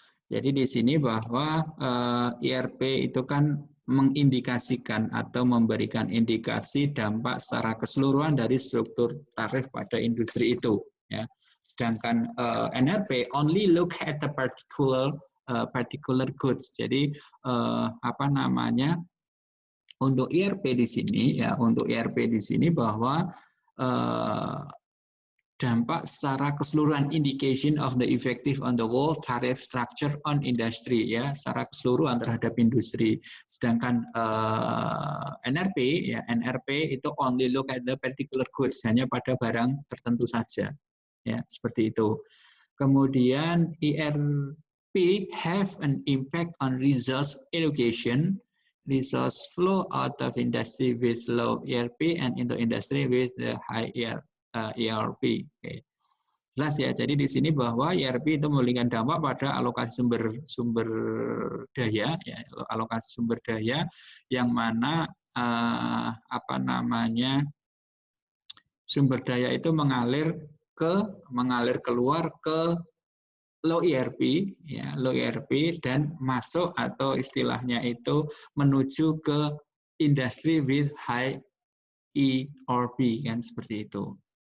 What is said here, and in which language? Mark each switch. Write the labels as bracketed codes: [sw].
[id] Jadi di sini bahwa IRP itu kan mengindikasikan atau memberikan indikasi dampak secara keseluruhan dari struktur tarif pada industri itu. Ya. Sedangkan [en] NRP only look at the particular goods. [id] Jadi apa namanya, untuk IRP di sini ya, untuk IRP di sini bahwa dampak secara keseluruhan, [en] indication of the effective on the whole tariff structure on industry [id] ya, secara keseluruhan terhadap industri. Sedangkan NRP ya, NRP itu [en] only look at the particular goods, [id] hanya pada barang tertentu saja ya, seperti itu. Kemudian [en] IRP have an impact on resource allocation, resource flow out of industry with low IRP and into industry with the high IRP. [id] Oke. Jelas ya. Jadi di sini bahwa IRP itu memberikan dampak pada alokasi sumber daya, ya, alokasi sumber daya yang mana apa namanya, sumber daya itu mengalir keluar ke low IRP, ya, low IRP dan masuk atau istilahnya itu menuju ke industri [en] with high IRP, [id] kan seperti itu.